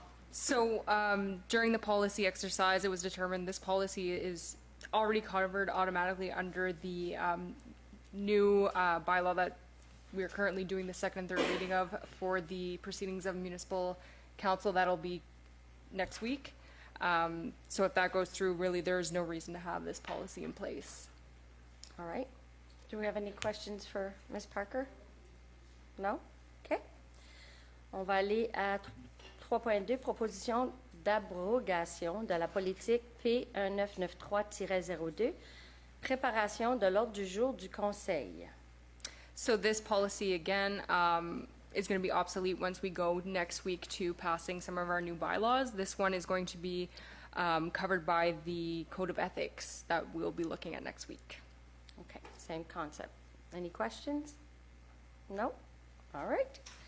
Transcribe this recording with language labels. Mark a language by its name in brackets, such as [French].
[English] So during the policy exercise, it was determined this policy is already covered automatically under the new bylaw that we are currently doing the second and third reading of for the proceedings of municipal council. That'll be next week. So if that goes through, really, there is no reason to have this policy in place. All right. Do we have any questions for Ms. Parker? No? OK. [French] On va aller à 3.2, proposition d'abrogation de la politique P1993-02, préparation de l'ordre du jour du Conseil. [English] So this policy, again, is going to be obsolete once we go next week to passing some of our new bylaws. This one is going to be covered by the Code of Ethics that we'll be looking at next week. Okay, same concept. Any questions? No? All right.